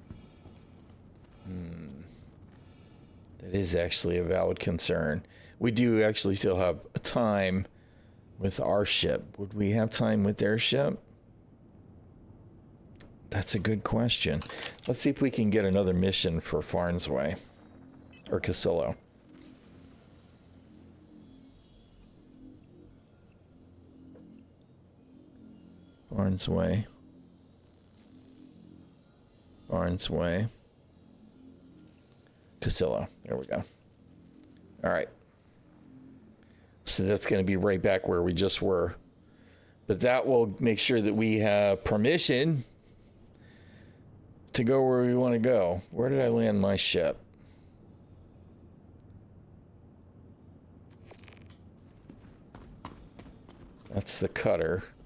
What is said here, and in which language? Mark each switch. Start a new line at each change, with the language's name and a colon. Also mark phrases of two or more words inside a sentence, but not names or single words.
English: That is actually a valid concern. We do actually still have time with our ship. Would we have time with their ship? That's a good question. Let's see if we can get another mission for Farnsway. Or Casillo. Farnsway. Farnsway. Casillo. There we go. All right. So that's going to be right back where we just were. But that will make sure that we have permission to go where we want to go. Where did I land my ship? That's the cutter.